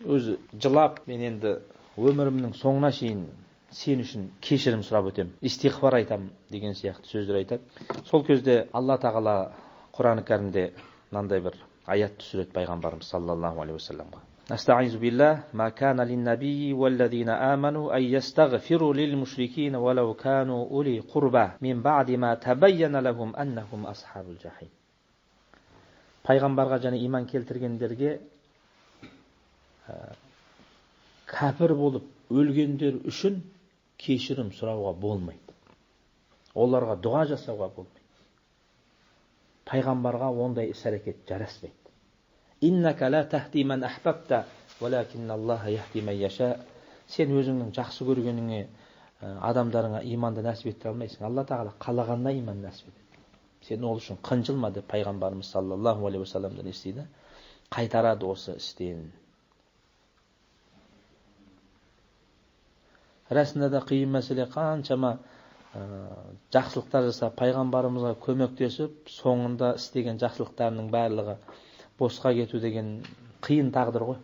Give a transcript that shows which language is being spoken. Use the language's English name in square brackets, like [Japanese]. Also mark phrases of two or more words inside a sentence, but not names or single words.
[Kazakh] Өзі жылап, мен енді өмірімнің соңына шейін сен үшін кешірім сұрап өтем, истиғфар айтам деген сияқты сөздер айтады. Сол кезде Алла тағала Құран кәрімде мынандай бір аят түсіреді пайғамбарымыз [Arabic] саллаллаху алейхи уассаламға. أعوذ بالله ما كان للنبي والذين آمنوا أن يستغفروا للمشركين ولو كانوا أولي قربى من بعد ما تبين لهم أنهم أصحاب الجحيم. [Kazakh] Пайғамбарға және иман келтіргендерге кәпір болып өлгендер үшін кешірім сұрауға болмайды. Оларға дұға жасауға болмайды. Пайғамбарға ондай іс-әрекет жараспайды. [Arabic] إنك لا تهدي من أحببت ولكن الله يهدي من يشاء. [Kazakh] Сен өзіңнің жақсы көргеніңе адамдарыңа иманды нәсіп ете алмайсың. Алла тағала қалағанына иман нәсіп етеді. Сен ол үшін қынжылма деп пайғамбарымыз [Arabic] саллаллаху алейхи уассаламдан [Kazakh] естиді. Қайтарады осы істен. Расында да қиын мәселе, қаншама жақсылықтар жасап, пайғамбарымызға көмектесіп, соңында істеген жақсылықтарының барлығы босқа кету деген қиын тағдыр ғой.